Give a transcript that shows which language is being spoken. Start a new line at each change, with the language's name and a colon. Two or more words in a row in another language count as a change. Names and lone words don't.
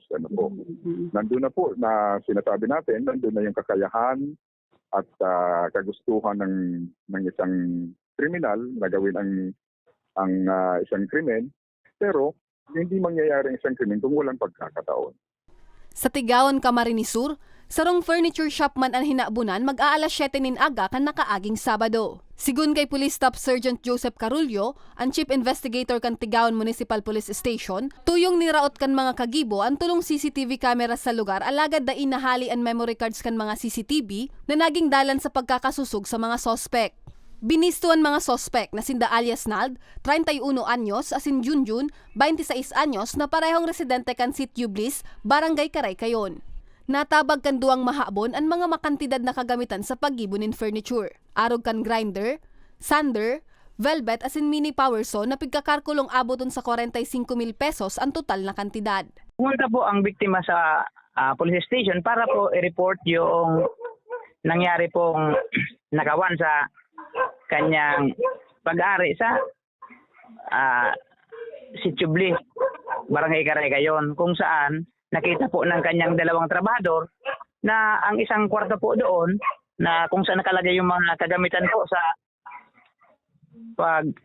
Filipino: Nandun na po na sinasabi natin, nandun na yung kakayahan at kagustuhan ng isang kriminal na gawin ang isang krimen, pero hindi mangyayari ang isang krimen kung walang pagkakataon.
Bikol: Sa Tigaon, Camarines Sur, Sarong furniture shop man ang hinabunan mag-aalas 7 nin aga kan nakaaging Sabado. Sigun kay Police Staff Sergeant Joseph Carullo, ang Chief Investigator kan Tigaon Municipal Police Station, tuyong niraot kan mga kagibo ang tulong CCTV camera sa lugar alagad da inahali ang
English: memory cards
Bikol: kan mga CCTV na naging dalan sa pagkakasusog sa mga sospek. Binistuan mga sospek na sinda alias Nald, 31 anyos, asin Junjun, 26 anyos na parehong residente kan Sitio Bliss, Barangay Karaykayon. Natabag kan duwang mahabon ang mga makantidad na kagamitan sa paggibo nin furniture. Arog kan grinder, sander, velvet asin
English: mini power saw
Bikol: na pigkakarkulong aboton sa 45,000 pesos ang total na kantidad.
Filipino: Pumunta po ang biktima sa police station para po i-report yung nangyari pong nakawan sa kanyang pag-ari sa Sitio Bliss, Barangay Karaykayon, kung saan nakita po ng kanyang dalawang trabahador na ang isang kwarto po doon na kung saan nakalagay yung mga kagamitan po sa pag